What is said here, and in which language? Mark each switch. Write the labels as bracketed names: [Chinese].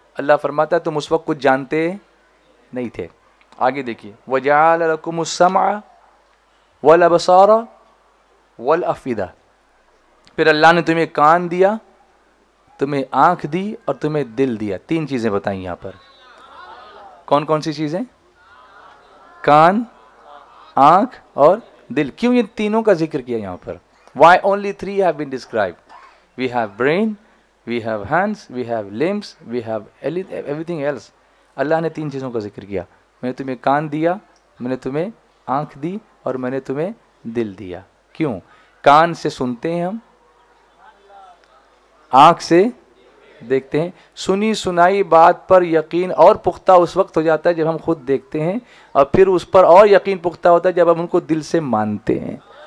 [Hindi] अल्लाह फरमाता है तुम उस वक्त कुछ जानते नहीं थे। आगे देखिए, [Arabic] वजअल लकुमुस समअ वल अबसारा वल अफिदा। [Hindi] फिर अल्लाह ने तुम्हें कान दिया, तुम्हें आंख दी और तुम्हें दिल दिया। 3 चीजें बताई यहां पर। कौन कौन सी चीजें? कान, आंख और दिल। क्यों ये तीनों का जिक्र किया यहां पर? [English] Why only 3 have been described? We have brain, we have hands, we have limbs, we have everything else. [Hindi] अल्लाह ने 3 चीज़ों का जिक्र किया। मैंने तुम्हें कान दिया, मैंने तुम्हें आँख दी और मैंने तुम्हें दिल दिया। क्यों? कान से सुनते हैं हम, आँख से देखते हैं। सुनी सुनाई बात पर यकीन और पुख्ता उस वक्त हो जाता है जब हम खुद देखते हैं, और फिर उस पर और यकीन पुख्ता होता है जब हम उनको दिल से मानते हैं।